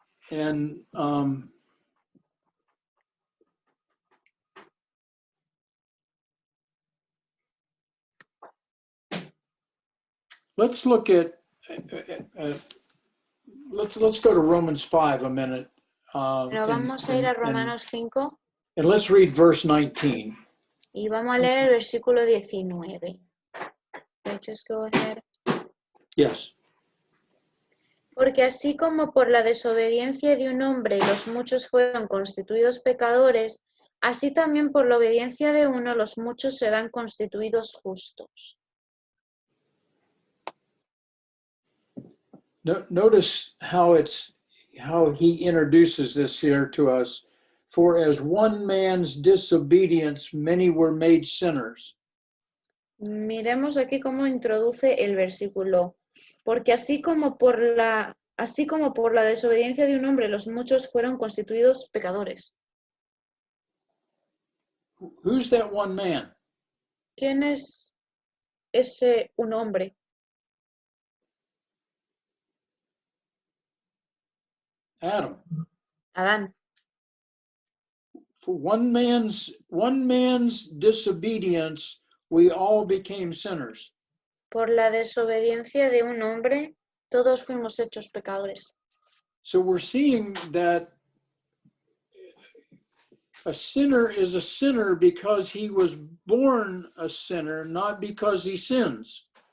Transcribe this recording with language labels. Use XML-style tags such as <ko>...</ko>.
<en>And let's look at let's go to Romans 5 a minute.</en> <es>Pero vamos a ir a Romanos 5</es> <en>and let's read verse 19.</en> <es>y vamos a leer el versículo 19.</es> <en>Just go ahead. Yes.</en> <es>Porque así como por la desobediencia de un hombre los muchos fueron constituidos pecadores, así también por la obediencia de uno los muchos serán constituidos justos.</es> <en>Notice how he introduces this here to us. For as one man's disobedience, many were made sinners.</en> <es>Miremos aquí cómo introduce el versículo. Porque así como por la desobediencia de un hombre los muchos fueron constituidos pecadores.</es> <en>Who's that one man?</en> <es>¿Quién es ese un hombre?</es> <en>Adam.</en> <es>Adán.</es> <en>For one man's disobedience, we all became sinners.</en> <es>Por la desobediencia de un hombre, todos fuimos hechos pecadores.</es> <en>So we're seeing that a sinner is a sinner because he was born a sinner, not because he sins.</en>